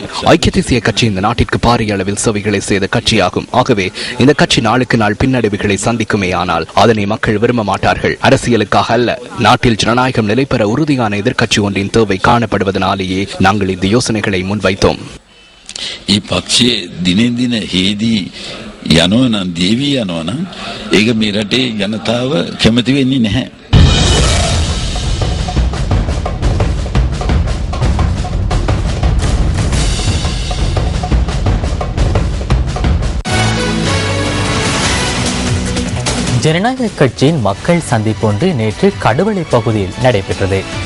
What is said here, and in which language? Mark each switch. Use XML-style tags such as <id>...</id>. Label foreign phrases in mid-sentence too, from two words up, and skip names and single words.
<ta>ஐக்கிய தேசிய கட்சி இந்த நாட்டிற்கு பாரிய அளவில் சேவைகளை செய்த கட்சியாகும். ஆகவே இந்த கட்சி நாளுக்கு நாள் பின்னடைவுகளை சந்திக்குமே, ஆனால் அதனை மக்கள் விரும்ப மாட்டார்கள். அரசியலுக்காக அல்ல, நாட்டில் ஜனநாயகம் நிலைபெற உறுதியான எதிர்க்கட்சி ஒன்றின் தேவை காணப்படுவதனாலேயே நாங்கள் இந்த யோசனைகளை முன்வைத்தோம்.</ta> <si>පක්ෂයේ දිනෙන් දින හේදී යනවා නම් දේවී යනවා නම් ඒක මේ රටේ ජනතාව කැමති වෙන්නේ නැහැ.</si> <ta>ஜனநாயக கட்சியின் மக்கள் சந்திப்பு ஒன்று நேற்று கடுவளை பகுதியில் நடைபெற்றது.</ta>